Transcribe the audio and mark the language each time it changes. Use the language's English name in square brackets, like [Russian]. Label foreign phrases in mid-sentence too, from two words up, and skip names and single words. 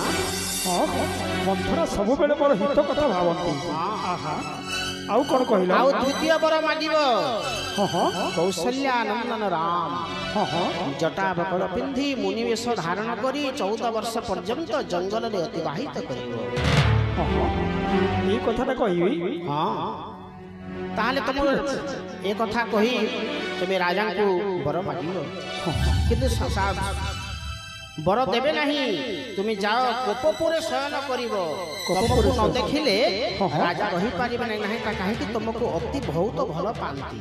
[Odia] ମନ୍ଥରା ସବୁବେଳେ ମୋର ହିତ କଥା ଭାବନ୍ତି। ଆଉ କଣ କହିଲ? ଆଉ ଦ୍ୱିତୀୟ ବର ମାଗିବ କୌଶଲ୍ୟା ନନ୍ଦନ ରାମ ଜଟା ବକଳ ପିନ୍ଧି ମୁନିବେଶ ଧାରଣ କରି 14 ବର୍ଷ ପର୍ଯ୍ୟନ୍ତ ଜଙ୍ଗଲରେ ଅତିବାହିତ କରିବ। [Bangla] এই কথাটা কইবি? [Odia] ହଁ ତାହେଲେ ତମର ଏ କଥା କହି ତୁମେ ରାଜାଙ୍କୁ ବର ମାଗିବ, କିନ୍ତୁ ବର ଦେବେ ନାହିଁ। ତୁମେ ଯାଅ କୋପପୁରେ ଶୟନ କରିବ। ତମକୁ ନ ଦେଖିଲେ ରାଜା ରହିପାରିବେ ନାହିଁ, କାହିଁକି ତମକୁ ଅତି ବହୁତ ଭଲ ପାଆନ୍ତି।